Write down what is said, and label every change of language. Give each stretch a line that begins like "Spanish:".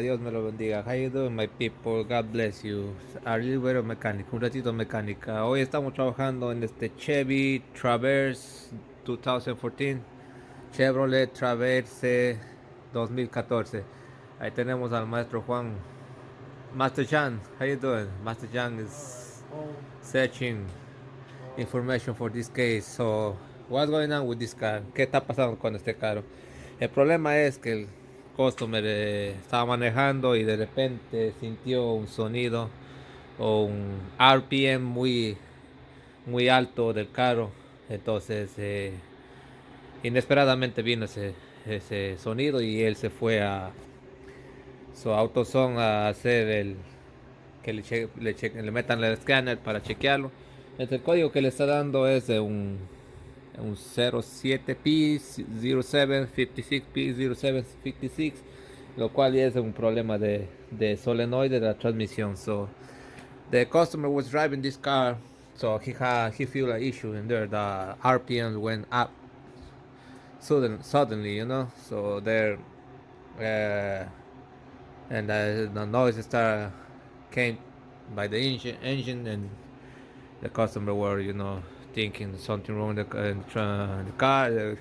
Spanish: Dios me lo bendiga.
English: How you doing, my people? God bless you. A little bit of mecánica,
Spanish: un ratito mecánica. Hoy estamos trabajando en este Chevy Traverse 2014, Chevrolet Traverse 2014. Ahí tenemos al maestro Juan.
English: Master Chan, how you doing? Master Chan is searching information for this case. So, what's going on with this car?
Spanish: ¿Qué está pasando con este carro? El problema es que el customer estaba manejando y de repente sintió un sonido o un RPM muy alto del carro. Entonces, inesperadamente vino ese sonido y él se fue a su AutoZone a hacer que le metan el escáner para chequearlo. El código que le está dando es de un 07 P0756 P0756, lo cual es un problema de solenoid de la transmisión.
English: So the customer was driving this car, so he feel an issue in there. The RPMs went up suddenly, So there, uh, and the noise came by the engine, and the customer were, thinking something wrong in the car.